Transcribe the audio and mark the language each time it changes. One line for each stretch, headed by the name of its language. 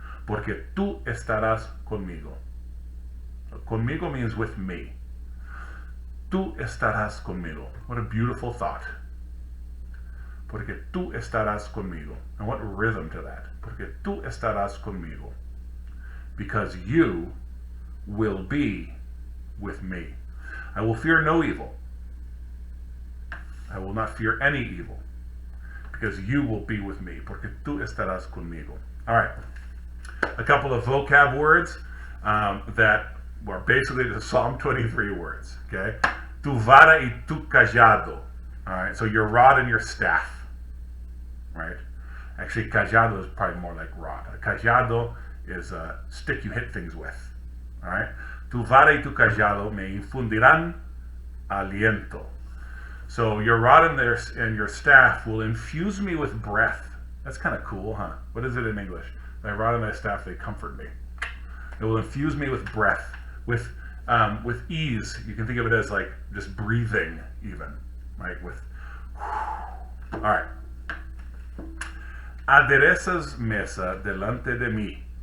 Spanish: Porque tú estarás conmigo.
English: So conmigo means with me. Tú estarás conmigo. What a beautiful thought.
Spanish: Porque tú estarás conmigo. And what rhythm to that? Porque tú estarás conmigo.
English: Because you will be with me. I will fear no evil. I will not fear any evil. Because you will be with me.
Spanish: Porque tú estarás conmigo.
English: All right. A couple of vocab words that were basically the Psalm 23 words. Okay. Tu vara y tu cajado. All right. So your rod and your staff. Right. Actually, cajado is probably more like rod. A cajado is a stick you hit things with. All right.
Spanish: Tu vara y tu cajado me infundirán aliento.
English: So your rod and your staff will infuse me with breath. That's kind of cool, huh? What is it in English? Thy rod and thy staff, they comfort me. It will infuse me with breath, with ease. You can think of it as like just breathing, even, right? With, all right.
Spanish: Aderezas mesa delante de mí.